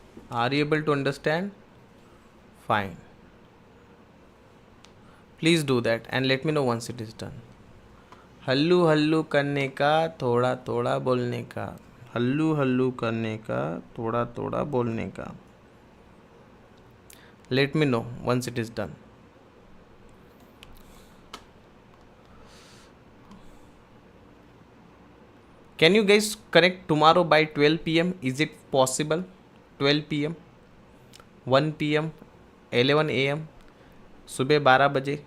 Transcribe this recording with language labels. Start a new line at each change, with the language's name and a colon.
English: Are you able to understand? Fine. Please do that and let me know once it is done.
Hindi: हल्लू हल्लू करने का, थोड़ा थोड़ा बोलने का. हल्लू हल्लू करने का, थोड़ा थोड़ा बोलने का.
English: Let me know once it is done. Can you guys connect tomorrow by 12 p.m.? Is it possible? 12 p.m, 1 p.m, 11 a.m,
Hindi: सुबह 12 बजे.